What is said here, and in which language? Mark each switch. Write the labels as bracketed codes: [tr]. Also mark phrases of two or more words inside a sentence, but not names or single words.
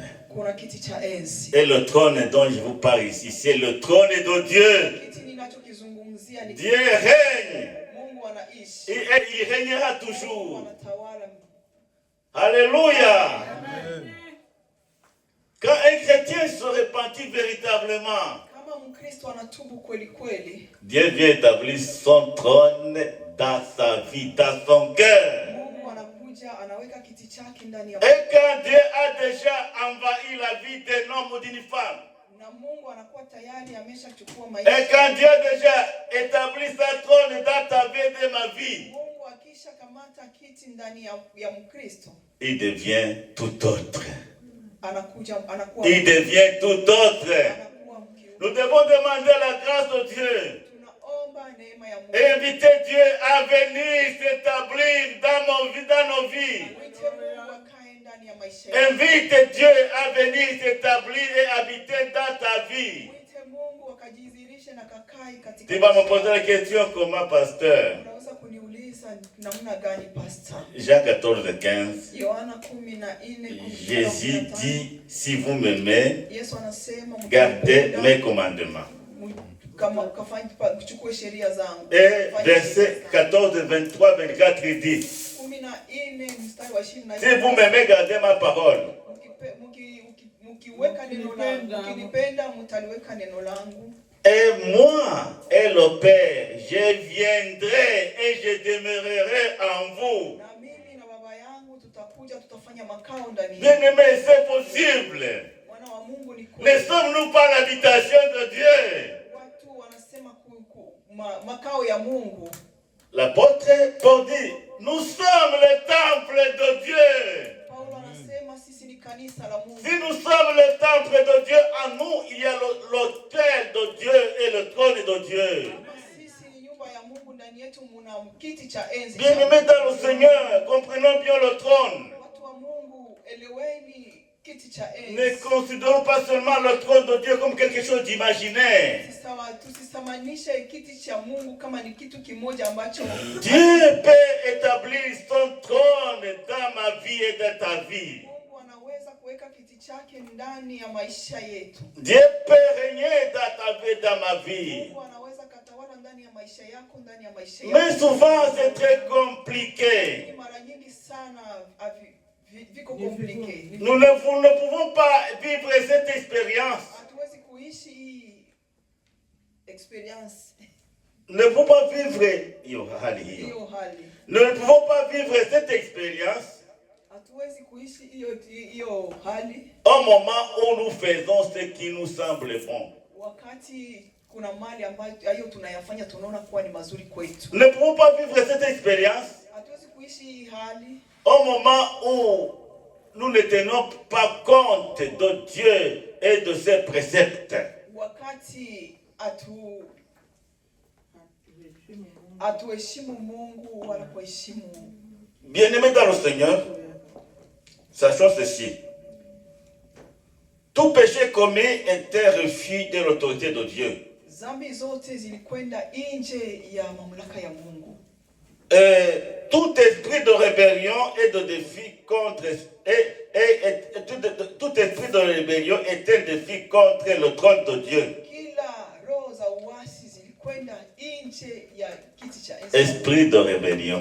[fr] Et le trône dont je vous parle ici, c'est le trône de Dieu. Dieu règne. Et il régnera toujours. Alléluia. Quand un chrétien se repentit véritablement, [sw] Mkristo anatubu kweli kweli, [fr] Dieu vient établir son trône dans sa vie, dans son cœur. [sw] Mungu anakuja anaweka kiti chake ndani ya [fr] Et quand Dieu a déjà envahi la vie d'un homme ou d'une femme, [sw] na Mungu anakuwa tayari ameshachukua [fr] et [sw] maisha. [fr] quand Dieu a déjà établi sa trône dans ta vie et dans ma vie, [sw] Mungu akisha kamata kiti ndani ya Mkristo, [fr] il devient tout autre. [sw] Anakuwa [fr] Il devient tout autre. [sw] mkiu. [fr] Nous devons demander la grâce de Dieu [sw] Tunaomba neema ya Mungu. [fr] et inviter Dieu à venir s'établir dans nos vies. [sw] Mwite Mungu akae ndani ya maisha yako. [fr] Invite Dieu à venir s'établir et habiter dans ta vie. [sw] Mwite Mungu akajidhihirishe na kakae katika. [fr] Tu vas me poser la question comment, pasteur? [sw] Unaweza kuniuliza namna gani, pastor? [fr] Jean 14:15. [sw] Yohana 14:15. [fr] Jésus dit, si vous m'aimez, [sw] Yesu anasema [fr] gardez mes commandements. [sw] kama kafanya kuchukua sheria zangu. [fr] Et verset 14, 23, 24, il dit, [sw] 14 mstari wa 20. [fr] si vous m'aimez, gardez ma parole. [sw] Mkiweka neno langu, mkinipenda mtaliweka neno langu. [fr] Et moi et le Père, je viendrai et je demeurerai en vous. [sw] Na mimi na baba yangu tutakuja, tutafanya makao ndani yenu. [fr] Bien-aimés, c'est possible. [sw] Mwana wa Mungu ni [fr] Ne [sw] kweli. [fr] sommes-nous pas l'habitation de Dieu? [sw] Watu wanasema makao ya Mungu. [fr] L'apôtre Paul dit, nous sommes le temple de Dieu. [sw] Paulo anasema sisi ni kanisa la Mungu. [fr] Si nous sommes le temple de Dieu, en nous, il y a l'autel de Dieu et le trône de Dieu. [sw] Sisi ni nyumba ya Mungu, ndani yetu muna kiti cha enzi. [fr] Bien-aimés dans le Seigneur, comprenons bien le trône. [sw] Watu wa Mungu, eleweni kiti cha enzi. [fr] Ne considérons pas seulement le trône de Dieu comme quelque chose d'imaginaire. [sw] Tusisamanishe kiti cha Mungu kama ni kitu kimoja ambacho [fr] Dieu peut établir son trône dans ma vie et dans ta vie. [sw] Mungu anaweza kuweka kiti chake ndani ya maisha yetu. [fr] Dieu peut régner dans ta vie et dans ma vie. [sw] Mungu anaweza katawala ndani ya maisha yako, ndani ya maisha yako. [fr] Mais souvent c'est très compliqué. [sw] Mara nyingi sana viko compliqué. [fr] Nous ne pouvons pas vivre cette expérience. [sw] Hatuwezi kuishi hii experience. [fr] Ne pouvons pas vivre [sw] hiyo hali. [fr] Nous ne pouvons pas vivre cette expérience [sw] Hatuwezi kuishi hiyo hali [fr] au moment où nous faisons ce qui nous semble bon. [sw] Wakati kuna mali ambayo tunayafanya tunaona kuwa ni mazuri kwetu. [fr] Nous ne pouvons pas vivre cette expérience [sw] Hatuwezi kuishi hii hali [fr] au moment où nous ne tenons pas compte de Dieu et de ses préceptes. [sw] Wakati atuheshimu Mungu wala kuheshimu. [fr] Bien-aimés dans le Seigneur, sachons ceci. Tout péché commis était refus de l'autorité de Dieu. [sw] Zambi zote zilikwenda nje ya mamlaka ya Mungu. [fr] Tout esprit de rébellion et de défi contre tout esprit de rébellion est un défi contre le trône de Dieu. [sw] Kila roho za uasi zilikwenda nje ya kiti cha enzi. [fr] Esprit de rébellion.